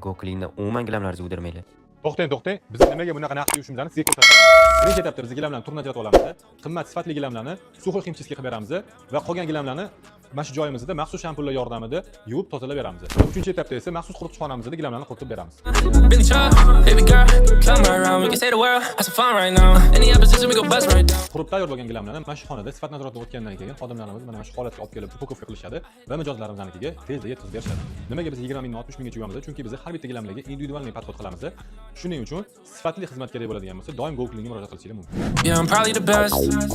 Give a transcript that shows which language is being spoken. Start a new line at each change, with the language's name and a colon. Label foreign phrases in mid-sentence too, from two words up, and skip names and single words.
Uzbek: Go Clean'da umuman gilamlaringizni o'dirmanglar. To'xtang. Biz nimaga bunaqa narx qo'yishimizni sizga ko'rsatamiz. Birinchi etapda biz gilamlarni turni ajratib olamiz. Qimmat sifatli gilamlarni
Russian: сухой химчистка
Uzbek: qilib beramiz va qolgan gilamlarni mana shu joyimizda maxsus shampullar yordamida yuvib tozalab beramiz. Uchinchi etapda esa maxsus quritishxonamizda gilamlarni quritib beramiz.
English: Billy Chuck, baby girl, come around, we can say the world, have some fun right now. Any opposition, we go bust right now.
Uzbek: Qurib tayyorlagan gilamlarni mana shu xonada sifat nazoratidan o'tgandan keyin xodimlarimiz mana shu holatga olib kelib upakovka qilishadi va mijozlarimiznikiga tezda yetkazib berishadi. Nimaga biz 20 mingdan 60 minggacha yuvamiz? Chunki biz har bitta gilamlarga
Russian: индивидуальный подход
Uzbek: qilamiz. Shuning uchun sifatli xizmat kerak bo'ladigan bo'lsa, doim Go Clean'ga murojaat qilishingiz mumkin.
English: Yeah, I'm probably the best.